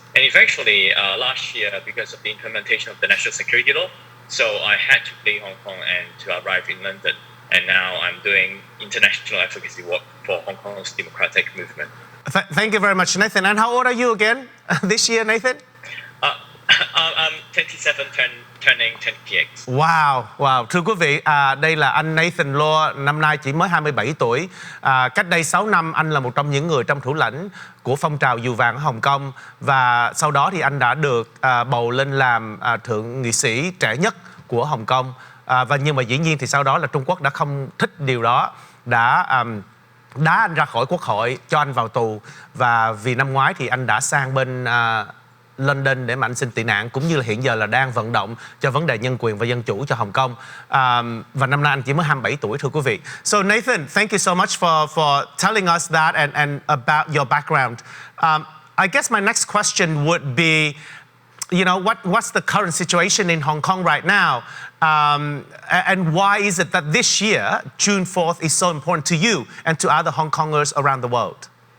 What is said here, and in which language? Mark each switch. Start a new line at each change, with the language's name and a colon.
English: And eventually, last year, because of the implementation of the national security law, so I had to leave Hong Kong and to arrive in London. And now I'm doing international advocacy work for Hong Kong's democratic movement. Thank you very much, Nathan. And how old are you again this year, Nathan? I'm 27, turning 28. Wow.
Vietnamese: Thưa quý vị, đây là anh Nathan Law, năm nay chỉ mới 27 tuổi. Cách đây 6 năm, anh là một trong những người trong thủ lãnh của phong trào Dù Vàng ở Hồng Kông. Và sau đó thì anh đã được bầu lên làm thượng nghị sĩ trẻ nhất của Hồng Kông. Nhưng mà dĩ nhiên thì sau đó là Trung Quốc đã không thích điều đó, đã đá anh ra khỏi quốc hội, cho anh vào tù. Và vì năm ngoái thì anh đã sang bên London để mà anh xin tị nạn, cũng như là hiện giờ là đang vận động cho vấn đề nhân quyền và dân chủ cho Hồng Kông. Và năm nay anh chỉ mới 27 tuổi, thưa quý vị.
English: So Nathan, thank you so much for telling us that and about your background. I guess my next question would be, you know, what's the current situation in Hong Kong right now? And why is it that this year, June 4th, is so important to you and to other Hong Kongers around the world?